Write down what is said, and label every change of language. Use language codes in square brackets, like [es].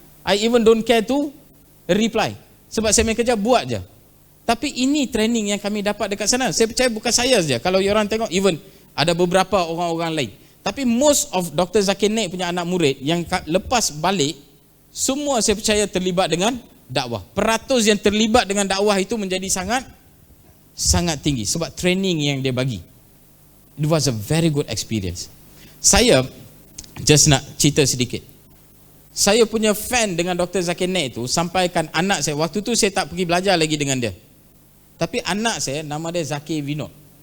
[en] I even don't care to reply. [ms] Sebab saya main kerja, buat je. Tapi ini training yang kami dapat dekat sana. Saya percaya bukan saya saja. Kalau orang tengok, even ada beberapa orang-orang lain. Tapi [en] most of [ms] Dr. Zakir Naik punya anak murid yang lepas balik, semua saya percaya terlibat dengan dakwah. Peratus yang terlibat dengan dakwah itu menjadi sangat tinggi. Sebab training yang dia bagi. [en] It was a very good experience. [ms] Saya just nak cerita sedikit. Saya punya fan dengan Dr. Zakir Naik itu sampaikan anak saya. Waktu tu saya tak pergi belajar lagi dengan dia. Tapi anak saya nama dia Zakir Vinod.